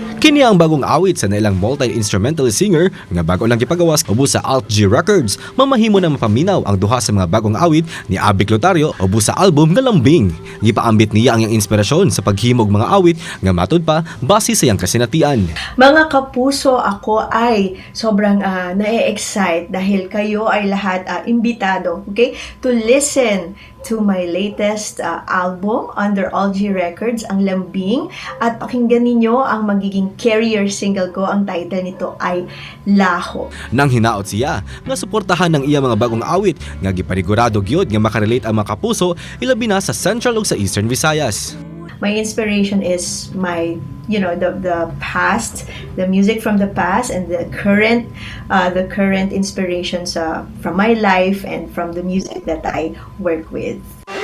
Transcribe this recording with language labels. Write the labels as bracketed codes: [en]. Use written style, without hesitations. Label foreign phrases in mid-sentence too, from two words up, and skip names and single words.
[ceb] Kini ang bagong awit sa nailang [en] multi-instrumental singer [ceb] nga bago lang gipagawas ubos sa Alt G Records. Mamahimo na mapaminaw ang duha sa mga bagong awit ni Abby Clotario ubos sa album nga Lambing. Gipaambit niya ang iyang inspirasyon sa paghimog mga awit nga matud pa base sa iyang kasinatian. [tl] Mga kapuso, ako ay sobrang na-excite dahil kayo ay lahat imbitado, [en] okay, to listen to my latest album under Alt G Records, [tl] ang Lambing, at pakinggan ninyo ang magiging [en] carrier single [tl] ko. Ang title nito ay Laho. [ceb] Nang hinaot siya nga suportahan ng iya mga bagong awit nga gipanigurado gyud nga makarelate ang mga kapuso ilabi na sa Central ug sa Eastern Visayas. [en] My inspiration is my, the past, the music from the past, and the current inspirations from my life and from the music that I work with.